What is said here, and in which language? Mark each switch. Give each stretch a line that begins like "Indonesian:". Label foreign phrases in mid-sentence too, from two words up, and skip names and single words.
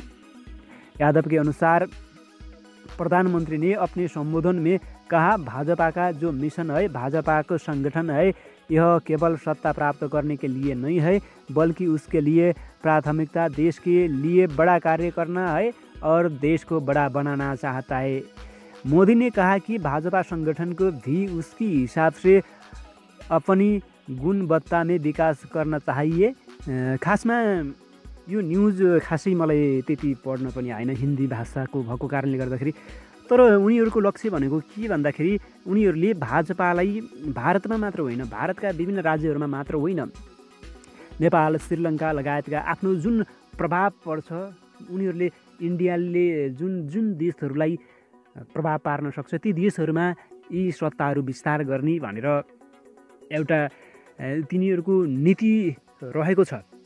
Hindi: यादव के अनुसार प्रधानमंत्री ने अपने संबोधन में कहा, भाजपा का जो मिशन है, भाजपा का संगठन है, यह केवल सत्ता प्राप्त करने के लिए नहीं है, बल्कि उसके लिए प्राथमिकता देश के लिए बड़ा कार्य करना है और देश को बड़ा बनाना चाहता है। मोदी ने कहा कि भाजपा संगठन को भी उसकी हिसाब से अपनी गुणवत्ता में विकास करना चाहिए।
Nepali: खासमा यो न्युज खासै मलाई त्यति पढ्न पनि आएन, हिन्दी भाषाको भएको कारणले गर्दाखेरि। तर उनीहरूको लक्ष्य भनेको के भन्दाखेरि उनीहरूले भाजपालाई भारतमा मात्र होइन, भारतका विभिन्न राज्यहरूमा मात्र होइन, नेपाल श्रीलङ्का लगायतका आफ्नो जुन प्रभाव पर्छ, उनीहरूले इन्डियाले जुन जुन देशहरूलाई प्रभाव पार्न सक्छ ती देशहरूमा यी सत्ताहरू विस्तार गर्ने भनेर एउटा तिनीहरूको नीति रहेको छ।